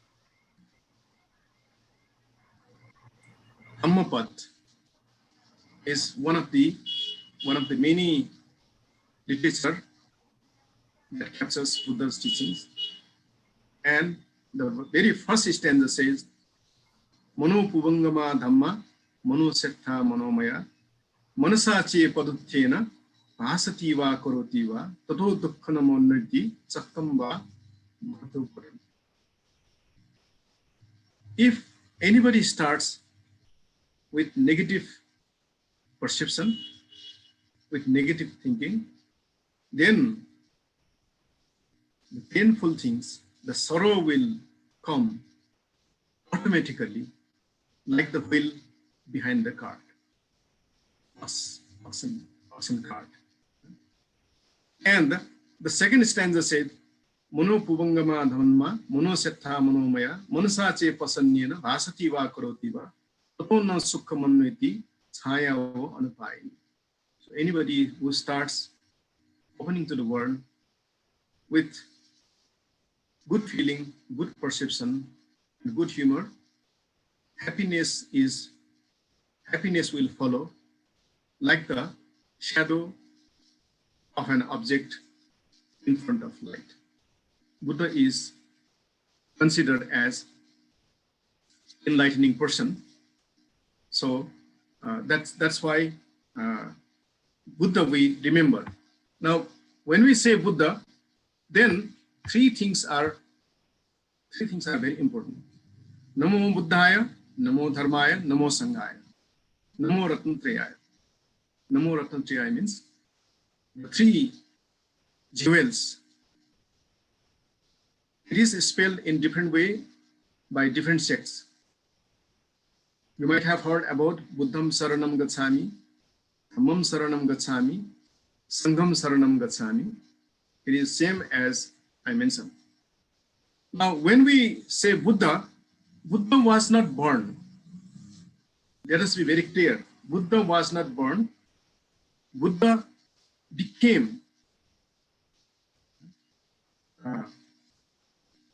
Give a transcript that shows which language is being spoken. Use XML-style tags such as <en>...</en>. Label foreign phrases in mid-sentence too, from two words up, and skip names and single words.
<en>Dhammapad is one of the many literature that captures Buddha's teachings. And the very first stanza says,</en> <pi>Mano Puvangama Dhamma, Mano Settha Manomaya, Manasa Che Paduttena, Asativa Korotiva, Tato Dukkanamonati, Sakamba, Bhatupuram.</pi> <en>If anybody starts with negative perception, with negative thinking, then the painful things, the sorrow will come automatically, like the wheel behind the cart, oxen cart. And the second stanza said,</en> <pi>Mono Puvangama Dhamma, Mono Settha Manomaya, Manasa Che Pasanyena, Vasativa Korotiva, Tapona Sukhamanviti, Chaya Anupayani.</pi> <en>So anybody who starts opening to the world with good feeling, good perception, and good humor, happiness will follow like the shadow of an object in front of light. Buddha is considered as enlightening person. So that's why Buddha we remember. Now, when we say Buddha, then three things are very important.</en> <pi>Namo Buddhaya, Namo Dharmaya, Namo Sanghaya, Namo Ratnatrayaya. Namo Ratnatrayaya</pi> <en>means the three jewels. It is spelled in different way by different sects. You might have heard about</en> <pi>Buddham Saranam Gacchami, Dhammam Saranam Gacchami, Sangham Saranam Gacchami.</pi> <en>It is same as I mentioned. Now, when we say Buddha, Buddha was not born. Let us be very clear. Buddha was not born. Buddha became.</en>